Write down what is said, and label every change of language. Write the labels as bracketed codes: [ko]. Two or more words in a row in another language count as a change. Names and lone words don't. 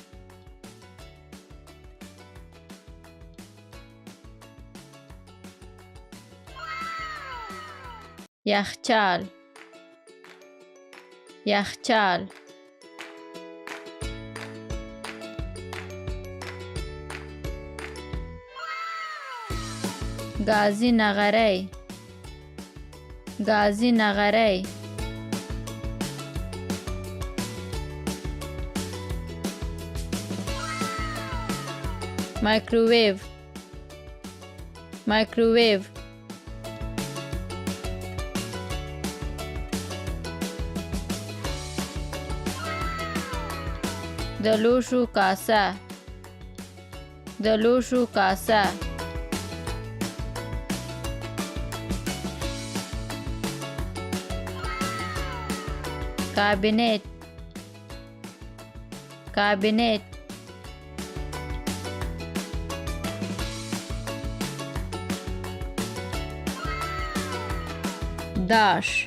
[ps] یخچال یخچال گازی نغری گازی نغری مایکروویو مایکروویو د لوښو کاسه د لوښو کاسه کابینت کابینت داش